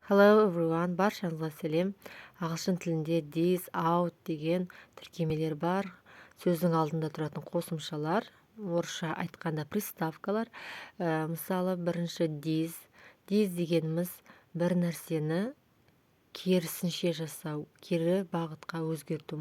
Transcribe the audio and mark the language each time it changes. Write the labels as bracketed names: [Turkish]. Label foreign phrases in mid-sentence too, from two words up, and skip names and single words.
[English] Hello everyone, [Kazakh] баршаңызға сәлем. Ағылшын тілінде [English] this, out [Kazakh] деген тіркемелер бар. Сөздің алдында тұратын қосымшалар, орысша айтқанда приставкалар. Мысалы, бірінші this дегеніміз бір нәрсені керісінше жасау, кері бағытқа өзгерту.